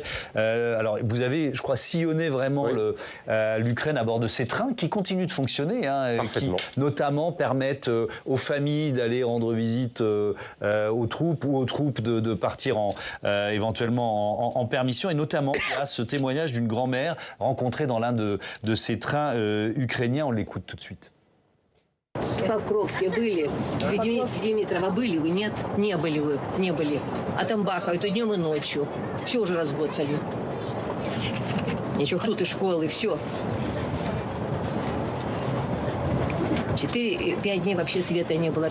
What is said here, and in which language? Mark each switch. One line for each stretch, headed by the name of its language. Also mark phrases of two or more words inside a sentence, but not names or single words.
French: Alors, vous avez, je crois, sillonné vraiment l'Ukraine à bord de ces trains qui continuent de fonctionner, qui notamment permettent aux familles d'aller rendre visite aux troupes ou aux troupes de partir éventuellement en permission. Et notamment, il y a ce témoignage d'une grand-mère rencontrée dans l'un de ces trains ukrainiens. On l'écoute tout de suite.
Russian: Покровске были, в Димитрово были вы? Нет, не были вы, не были. А там бахают и днем, и ночью. Все уже разгоцали. Ничего, тут и школы, все. 4-5 дней вообще света не было.